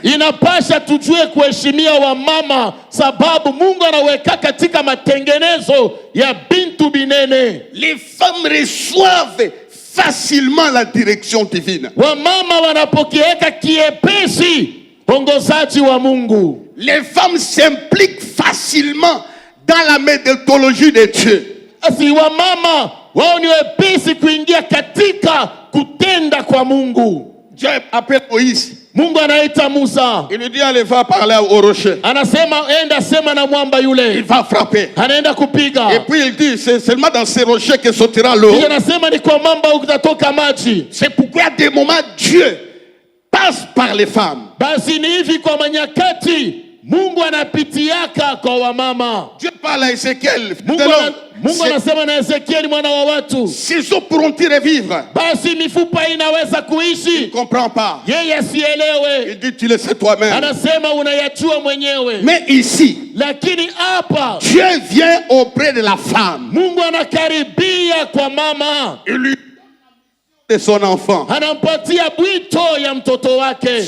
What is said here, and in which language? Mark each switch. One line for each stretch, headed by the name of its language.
Swahili: Inapasha tujue kuheshimia wa mama sababu Mungu anaweka katika matengenezo ya bintu binene.
French: Les femmes reçoivent facilement la direction divine.
Swahili: Wa mama wanapokieka kiepesi ongozaji wa Mungu.
French: Les femmes s'impliquent facilement dans la méthodologie de Dieu.
Swahili: Asi wa mama wao ni wepesi kuingia katika kutenda kwa Mungu.
French: Dieu appelle Moïse.
Swahili: Mungu anaita Musa.
French: Il lui dit allez va parler au rocher.
Swahili: Anasema enda sema na mwamba yule.
French: Il va frapper.
Swahili: Anaenda kupiga.
French: Et puis il dit c'est seulement dans ces rochers que sortira l'eau. Il
Swahili: anasema ni kwa mwamba utatoka maji.
French: C'est pourquoi à des moments Dieu passe par les femmes.
Swahili: Basi ni hivi kwa manyakati Mungu anapitiaka kwa wamama.
French: Dieu parle à Ézéchiel.
Swahili: Mungu anasema na Ezekieli mwana wa watu.
French: Ces eaux pourront-ils revivre?
Swahili: Basi mifupa inaweza kuishi.
French: Il ne comprend pas.
Swahili: Yeye asielewe.
French: Il dit tu le sais toi-même.
Swahili: Anasema unayachua mwenyewe.
French: Mais ici,
Swahili: lakini hapa
French: Dieu vient auprès de la femme.
Swahili: Mungu anakaribia kwa mama.
French: Il lui de son enfant.
Swahili: Anampatia bwito ya mtoto wake.